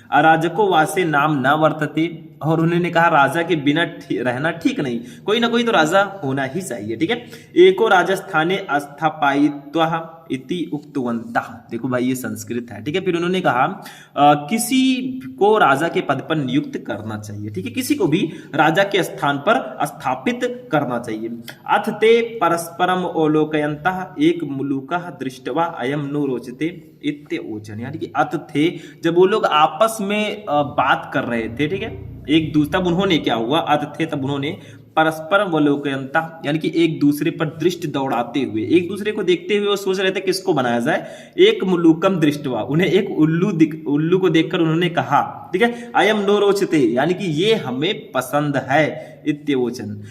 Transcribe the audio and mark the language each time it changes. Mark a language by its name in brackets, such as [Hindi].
[Sanskrit] अराजको वासे नाम न वर्तते, [Hindi] और उन्होंने कहा राजा के बिना रहना ठीक नहीं, कोई ना कोई तो राजा होना ही चाहिए। ठीक है, [Sanskrit] एको राजस्थाने अस्थापायित्वा इति उक्तवन्तः। [Hindi] देखो भाई ये संस्कृत है। ठीक है, फिर उन्होंने कहा किसी को राजा के पद पर नियुक्त करना चाहिए। ठीक है, किसी को भी राजा के स्थान पर स्थापित करना चाहिए। [Sanskrit] अथ ते परस्परम अवलोकयन्तः एक मुलुकः दृष्ट्वा अयम नो रोचते इत्योचन। [Hindi] यानी कि अथ थे, जब वो लोग आपस में बात कर रहे थे, ठीक है, एक दूसरे, तब उन्होंने क्या हुआ, अथ थे तब उन्होंने [Sanskrit] परस्पर अवलोकयन्ता, [Hindi] यानी कि एक दूसरे पर दृष्टि दौड़ाते हुए, एक दूसरे को देखते हुए वो सोच रहे थे किसको बनाया जाए। [Sanskrit] एक मुलुकम दृष्टवा, [Hindi] उन्हें एक उल्लू को देखकर उन्होंने कहा, ठीक है, [Sanskrit] अयम नो रोचते, [Hindi] यानी कि ये हमें पसंद है, इत्योचन।